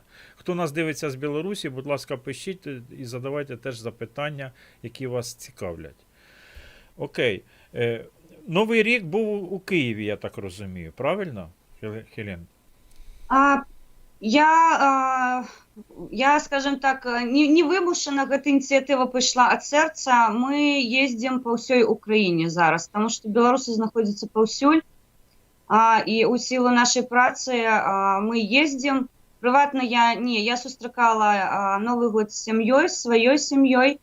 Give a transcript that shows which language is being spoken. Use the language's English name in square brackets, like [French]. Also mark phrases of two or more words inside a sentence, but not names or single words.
[Ukrainian] Хто нас дивиться з Білорусі, будь ласка, пишіть і задавайте теж запитання, які вас цікавлять. Окей. Новий рік був у Києві, я так розумію. Правильно, Хелен? [Belarusian] Я, скажем так, не вымушана гэта ініцыятыва пайшла ад сэрца. Мы ездзім па ўсёй Украіне зараз, таму што беларусы знаходзяцца паўсюль, і ў сілу нашай працы мы ездзім. Прыватна я сустракала Новы год з сям'ёй, сваёй сям'ёй.